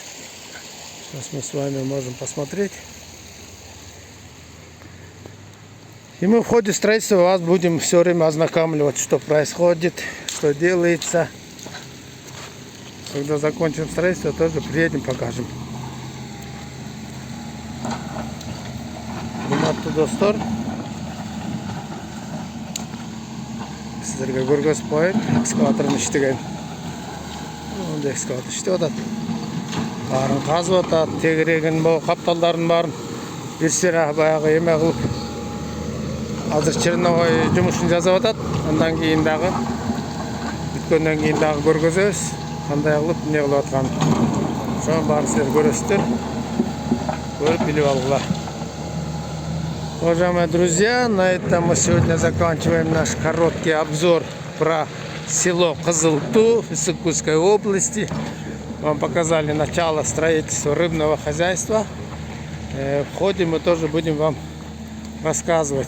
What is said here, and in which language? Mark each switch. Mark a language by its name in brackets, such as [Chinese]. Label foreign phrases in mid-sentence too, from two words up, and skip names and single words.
[Russian] Сейчас мы с вами можем посмотреть. И мы в ходе строительства вас будем все время ознакомливать, что происходит, что делается. Когда закончим строительство, тоже приедем, покажем. [Kyrgyz] Урматтуу достор, сіздерге көргөзүп коеюн экскаватордун иштеген. Мындай экскаватор иштеп атат. Баарын казып атат, тегерегин, капталдарын баарын бир сыра баягы эме кылып азыр черновой жумушун жасап атат. Андан кийин дагы бүткөндөн кийин дагы көргөзөбүз кандай кылып эмне кылып атканын. Ошонун баарын силер көрөсүздөр. Көрүп билип алгыла. [Russian] Уважаемые друзья, на этом мы сегодня заканчиваем наш короткий обзор про село Кызылтуу Ысык-Кульской области. Вам показали начало строительства рыбного хозяйства. В ходе мы тоже будем вам рассказывать.